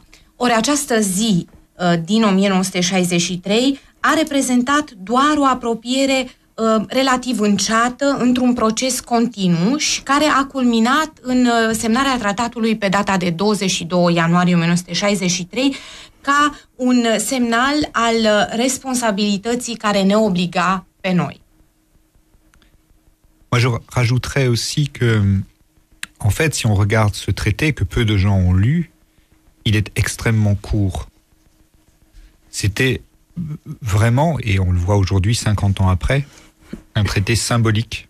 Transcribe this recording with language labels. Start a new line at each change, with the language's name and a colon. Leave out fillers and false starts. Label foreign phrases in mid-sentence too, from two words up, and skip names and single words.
Romanian: Ori această zi din 1963 a reprezentat doar o apropiere relativ înceată într-un proces continuu și care a culminat în semnarea tratatului pe data de 22 ianuarie 1963 ca un semnal al responsabilității care ne obliga pe noi.
French: Moi, je rajouterais aussi que, en fait, si on regarde ce traité que peu de gens ont lu, il est extrêmement court. C'était vraiment, et on le voit aujourd'hui, 50 ans après, un traité symbolique.